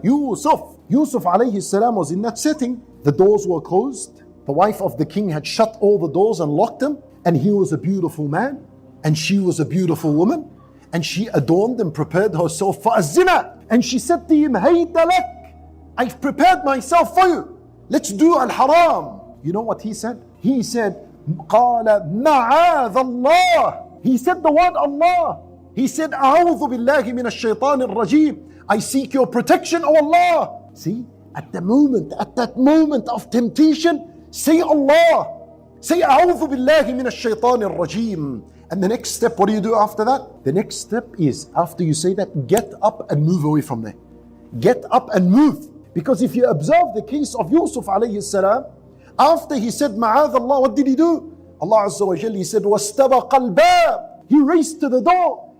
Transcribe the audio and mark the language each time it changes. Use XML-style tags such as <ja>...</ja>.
<en>Yusuf alayhi salam was in that setting. The doors were closed. The wife of the king had shut all the doors and locked them. And he was a beautiful man, and she was a beautiful woman, and she adorned and prepared herself for a zina. And she said to him, Hayta lak, I've prepared myself for you. Let's do al-haram. You know what he said? He said,</en> <ar>قَالَ مَعَاذَ اللَّهِ.</ar> <en>He said the word Allah. He said,</en> <ar>أَعُوذُ بِاللَّهِ مِنَ الشَّيْطَانِ الرَّجِيمِ.</ar> <en>I seek your protection, O Allah. See, at that moment of temptation, say Allah. Say,</en> <ar>أَعُوذُ بِاللَّهِ مِنَ الشَّيْطَانِ الرَّجِيمِ.</ar> <en>And the next step, what do you do after that? The next step is, after you say that, get up and move away from there. Get up and move. Because if you observe the case of Yusuf alayhi salam, after he said, Ma'adh Allah, what did he do? Allah Azza wa Jalla, he said,</en> <ar>وَاسْتَبَقَ الْبَابِ.</ar> <en>He raced to the door.</en>